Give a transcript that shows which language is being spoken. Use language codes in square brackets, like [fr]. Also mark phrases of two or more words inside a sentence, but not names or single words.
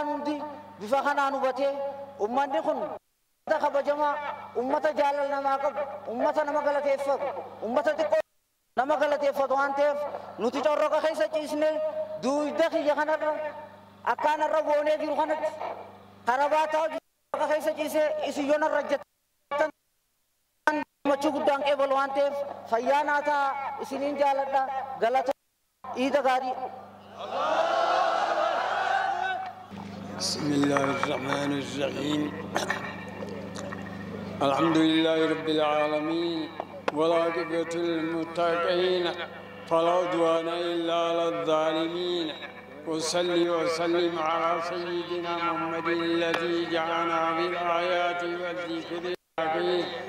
[om] hundi bifa kanaan hubatee ummanni kun kabajamaa ummata jaalala namaa qabu ummata nama galateeffatu ummata xiqqoo nama galateeffatu waan ta'eef nuti corroqa keessa ciisnee duuba kiyya kanarra akkaanarra goonee jiru kanatti karabaataa corroqa keessa ciisee isiyyoon rajjatan machuu guddaan qeebalu waan ta'eef fayyaa naa ta'a isiniin jaaladha galata iida gaarii. [ar] بسم الله الرحمن الرحيم الحمد لله رب العالمين والعاقبة للمتقين فلا عدوان إلا على الظالمين وصلي وسلم على سيدنا محمد الذي جعلنا بالآيات والذكر الحكيم.